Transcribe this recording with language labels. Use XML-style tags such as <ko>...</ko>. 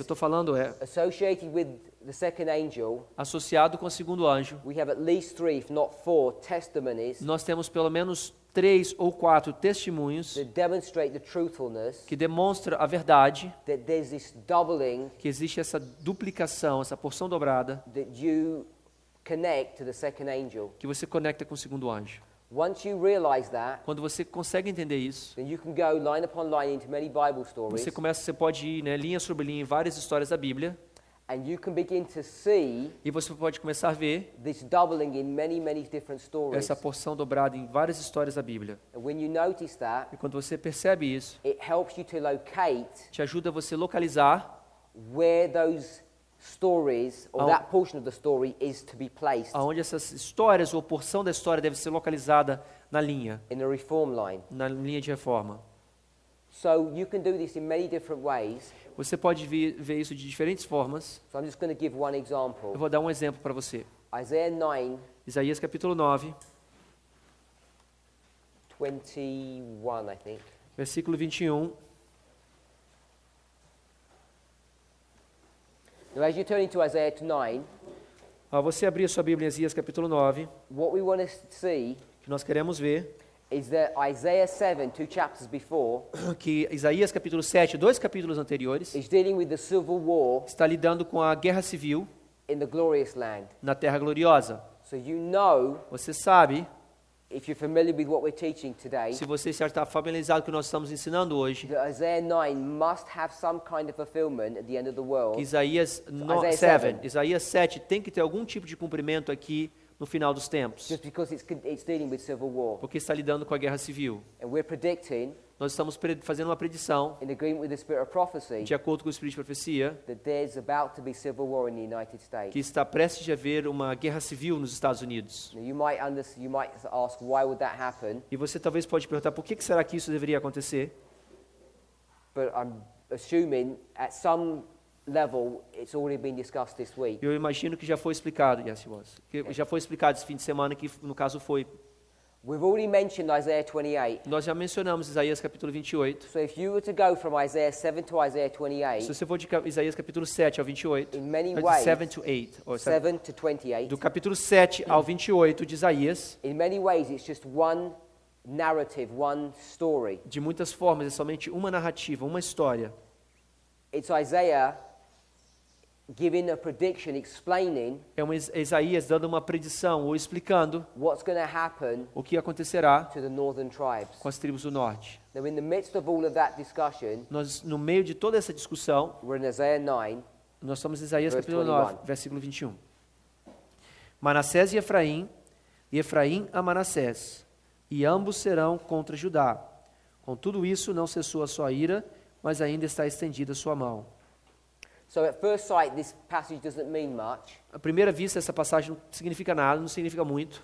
<pt>estou falando é,</pt> <en>associated with the second angel,</en> <pt>associado com o segundo anjo,</pt> <en>we have at least 3, if not 4, testimonies</en> <pt>nós temos pelo menos 3 ou 4 testemunhos</pt> <en>that demonstrate the truthfulness,</en> <pt>que demonstram a verdade,</pt> <en>that there's this doubling</en> <pt>que existe essa duplicação, essa porção dobrada,</pt> <en>that you connect to the second angel.</en> <pt>que você conecta com o segundo anjo.</pt> <en>Once you realize that,</en> <pt>Quando você consegue entender isso,</pt> <en>then you can go line upon line into many Bible stories,</en> <pt>você pode ir, né, linha sobre linha em várias histórias da Bíblia,</pt> <en>and you can begin to see</en> <pt>e você pode começar a ver</pt> <en>this doubling in many, many different stories.</en> <pt>essa porção dobrada em várias histórias da Bíblia.</pt> <en>And when you notice that,</en> <pt>E quando você percebe isso,</pt> <en>it helps you to locate</en> <pt>te ajuda você a localizar</pt> <en>where those stories or</en> <pt>Ao-</pt> <en>that portion of the story is to be placed</en> <pt>aonde essas histórias ou porção da história deve ser localizada na linha</pt> <en>in a reform line.</en> <pt>de reforma.</pt> <en>So you can do this in many different ways.</en> <pt>Você pode ver isso de diferentes formas.</pt> <en>So I'm just going to give one</en> <pt>Eu</pt> <en>example.</en> <pt>vou dar um exemplo para você.</pt> <en>Isaiah 9,</en> <pt>Isaías capítulo 9,</pt> <en>21, I think.</en> <pt>versículo 21.</pt> <en>Now as you turn into Isaiah 9,</en> <pt>Ao você abrir a sua Bíblia em Isaías capítulo 9,</pt> <en>what we want to see</en> <pt>que nós queremos ver</pt> <en>is that Isaiah 7, 2 chapters before,</en> <pt>que Isaías capítulo 7, 2 capítulos anteriores,</pt> <en>is dealing with the civil war</en> <pt>está lidando com a guerra civil</pt> <en>in the glorious land.</en> <pt>na Terra Gloriosa.</pt> <en>So you know,</en> <pt>Você sabe,</pt> <en>if you're familiar with what we're teaching today,</en> <pt>se você já está familiarizado com o que nós estamos ensinando hoje,</pt> <en>that Isaiah 9 must have some kind of fulfillment at the end of the world.</en> <pt>que Isaías</pt> <en>Isaiah</en> <pt>7, Isaías 7 tem que ter algum tipo de cumprimento aqui no final dos tempos,</pt> <en>Just because it's dealing with civil war.</en> <pt>porque está lidando com a guerra civil.</pt> <en>And we're predicting,</en> <pt>Nós estamos fazendo uma predição,</pt> <en>in agreement with the spirit of prophecy,</en> <pt>de acordo com o Espírito de Profecia,</pt> <en>that there's about to be civil war in the United States.</en> <pt>que está prestes a haver uma guerra civil nos Estados Unidos.</pt> <en>Now you might ask, why would that happen?</en> <pt>E você talvez pode perguntar, por que será que isso deveria acontecer?</pt> <en>But I'm assuming at some level it's already been discussed this week.</en> <pt>Eu imagino que já foi explicado,</pt> <en>yes, it was.</en> <pt>Que já foi explicado esse fim de semana, que no caso foi.</pt> <en>We've already mentioned Isaiah 28.</en> <pt>Nós já mencionamos Isaías capítulo 28.</pt> <en>So if you were to go from Isaiah 7 to Isaiah</en> <pt>Se</pt> <en>28,</en> <pt>você for de Isaías capítulo 7 ao 28,</pt> <en>in many</en> <pt>de</pt> <en>ways, 7 to 8, ou 7 to 28,</en> <pt>do capítulo 7 ao 28 de Isaías,</pt> <en>in many ways it's just one narrative, one story.</en> <pt>de muitas formas, é somente uma narrativa, uma história.</pt> <en>It's Isaiah giving a prediction, explaining</en> <pt>É Isaías dando uma predição ou explicando</pt> <en>what's going to happen</en> <pt>o que acontecerá</pt> <en>to the northern tribes.</en> <pt>com as tribos do norte.</pt> <en>Now, in the midst of all of that discussion,</en> <pt>Nós, no meio de toda essa discussão,</pt> <en>we're in Isaiah 9,</en> <pt>nós estamos em Isaías</pt> <en>Verse</en> <pt>capítulo 9,</pt> <en>21.</en> <pt>versículo 21. Manassés e Efraim a Manassés, e ambos serão contra Judá. Com tudo isso, não cessou a sua ira, mas ainda está estendida a sua mão.</pt> <en>so at first sight, this passage doesn't mean much.</en> <pt>À primeira vista, essa passagem não significa nada, não significa muito.</pt>